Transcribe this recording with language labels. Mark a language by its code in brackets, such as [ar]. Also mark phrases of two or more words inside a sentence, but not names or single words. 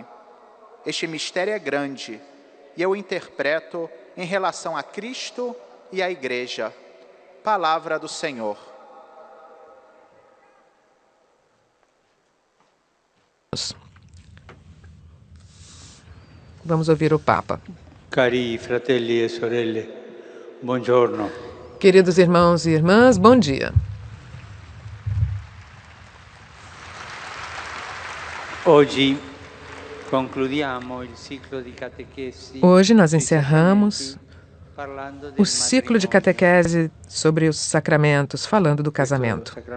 [pt] Este mistério é grande, e eu interpreto em relação a Cristo e à Igreja. Palavra do Senhor. Vamos ouvir o Papa. [it] Cari fratelli e sorelle, buongiorno. [pt] Queridos irmãos e irmãs, bom dia. Hoje nós encerramos o ciclo de catequese sobre os sacramentos, falando do casamento.